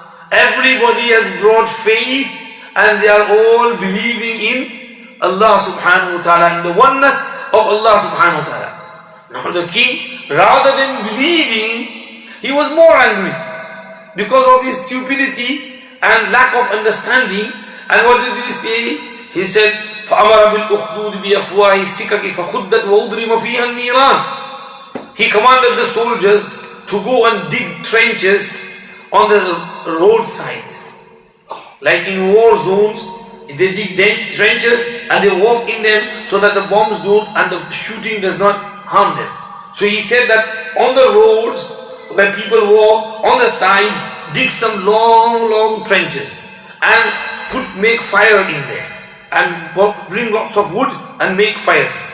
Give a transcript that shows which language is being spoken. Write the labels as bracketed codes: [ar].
[en] Everybody has brought faith and they are all believing in Allah subhanahu wa ta'ala, in the oneness of Allah subhanahu wa ta'ala. Now the king, rather than believing, he was more angry because of his stupidity and lack of understanding. And what did he say? He said, [ar] فَأَمَرَ بِالْأُخْدُودِ بِأَفْوَاهِ السِّكَكِ فَخُدَّتْ وَأُضْرِمَ فِيهَا النِّيرَانِ. [en] He commanded the soldiers to go and dig trenches on the roadsides. Like in war zones, they dig trenches and they walk in them so that the bombs don't and the shooting does not harm them. So he said that on the roads where people walk, on the sides, dig some long trenches and make fire in there and bring lots of wood and make fires.